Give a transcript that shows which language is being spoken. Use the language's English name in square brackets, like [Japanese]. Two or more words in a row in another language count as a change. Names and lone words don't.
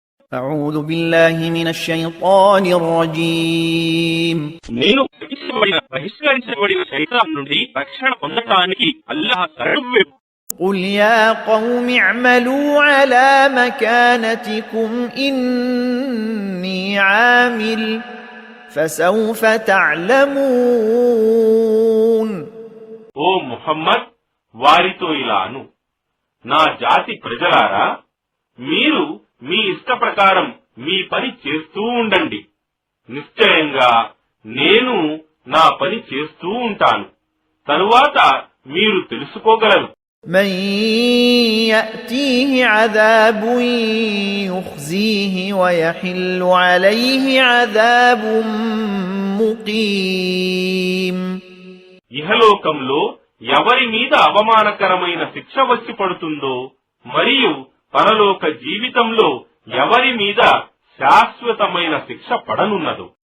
[Arabic] أعوذ بالله من الشيطان الرجيم [Telugu] నేను బహిష్కరించబడిన శైతాన్ నుండి రక్షణ పొందటానికి అల్లాహ్ శరణు. [Arabic] قل يا قوم اعملوا على مكانتكم إني عامل فسوف تعلمون. [Telugu] ఓ ముహమ్మద్, వారితో ఇలాను, నా జాతి ప్రజలారా, మీరు మీ ఇష్ట ప్రకారం మీ పని చేస్తూ ఉండండి. నిశ్చయంగా నేను నా పని చేస్తూ ఉంటాను. తరువాత మీరు తెలుసుకోగలరు. [Arabic] من يأتيه عذاب يخزيه ويحل عليه عذاب مقيم. [Telugu] ఇహలోకంలో ఎవరి మీద అవమానకరమైన శిక్ష వచ్చి పడుతుందో, మరియు పరలోక జీవితంలో ఎవరి మీద శాశ్వతమైన శిక్ష పడనున్నదో